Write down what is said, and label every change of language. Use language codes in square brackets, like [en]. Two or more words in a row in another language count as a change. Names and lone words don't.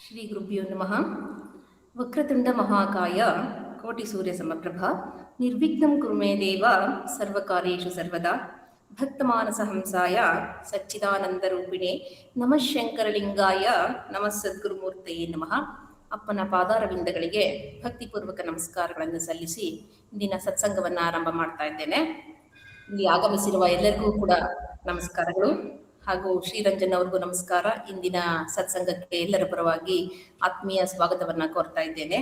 [sa] ಶ್ರೀ ಗುರುಭ್ಯೋ ನಮಃ. ವಕ್ರತುಂಡ ಮಹಾಕಾಯ ಕೋಟಿ ಸೂರ್ಯ ಸಮಪ್ರಭಾ ನಿರ್ವಿಘ್ನಂ ಕುರು ಮೇ ದೇವ ಸರ್ವಕಾರ್ಯೇಷು ಸರ್ವದಾ ಭಕ್ತಮಾನಸ ಹಂಸಾಯ ಸಚ್ಚಿದಾನಂದ ರೂಪಿಣೆ ನಮಃ ಶಂಕರಲಿಂಗಾಯ ನಮಃ ಸದ್ಗುರುಮೂರ್ತಯೇ ನಮಃ. [kn] ಅಪ್ಪನ ಪಾದಾರವಿಂದಗಳಿಗೆ ಭಕ್ತಿಪೂರ್ವಕ ನಮಸ್ಕಾರಗಳನ್ನು ಸಲ್ಲಿಸಿ ಇಂದಿನ ಸತ್ಸಂಗವನ್ನು ಆರಂಭ ಮಾಡ್ತಾ ಇದ್ದೇನೆ. ಇಲ್ಲಿ ಆಗಮಿಸಿರುವ ಎಲ್ಲರಿಗೂ ಕೂಡ ನಮಸ್ಕಾರಗಳು ಹಾಗೂ ಶ್ರೀರಂಜನ್ ಅವ್ರಿಗೂ ನಮಸ್ಕಾರ. ಇಂದಿನ ಸತ್ಸಂಗಕ್ಕೆ ಎಲ್ಲರ ಪರವಾಗಿ ಆತ್ಮೀಯ ಸ್ವಾಗತವನ್ನ ಕೋರ್ತಾ ಇದ್ದೇನೆ.